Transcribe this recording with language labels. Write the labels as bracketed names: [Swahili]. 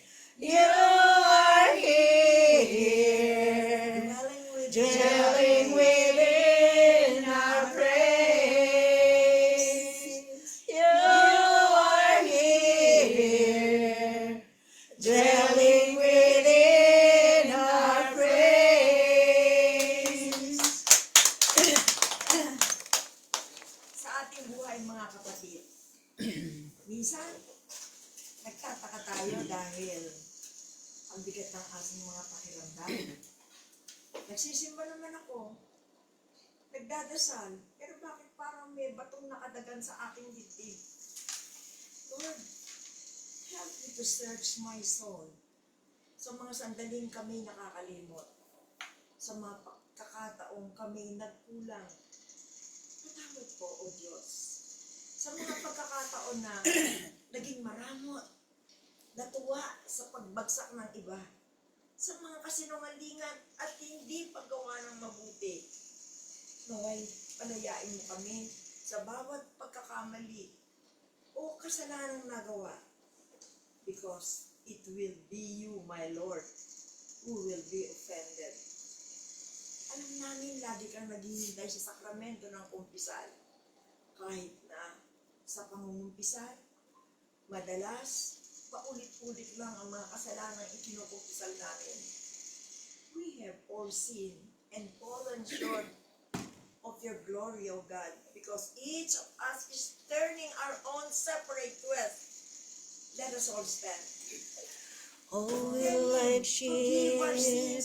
[English] You are here, dwelling within our praise. You are here, dwelling within our praise. [Filipino] Sa ating buhay mga kapatid, minsan nagtataka tayo dahil ang bigat ng ating mga pakiramdam. Nagsisimba naman ako, nagdadasal, pero bakit parang may batong nakadagan sa aking dibdib? [English] Lord, help me to search my soul. [Filipino] Sa mga sandaling kami nakakalimot, sa mga pagkakataong kami nagkulang, patawad po, O Diyos. Sa mga pagkakataon na naging maramot, natuwa sa pagbagsak ng iba, sa mga kasinungalingan at hindi paggawa ng mabuti, naway palayain mo kami sa bawat pagkakamali o kasalanang nagawa. [English] Because it will be you, my Lord, who will be offended. [Filipino] Alam namin, lagi kang naghihintay sa sakramento ng kumpisal. Kahit na sa pangungumpisal, madalas, paulit-ulit lang ang mga kasalanang ikinukumpisal namin. [English] We have all sinned and fallen short of your glory, O God, because each of us is turning our own separate quest. Let us all stand. Oh, we like Forgive our sheep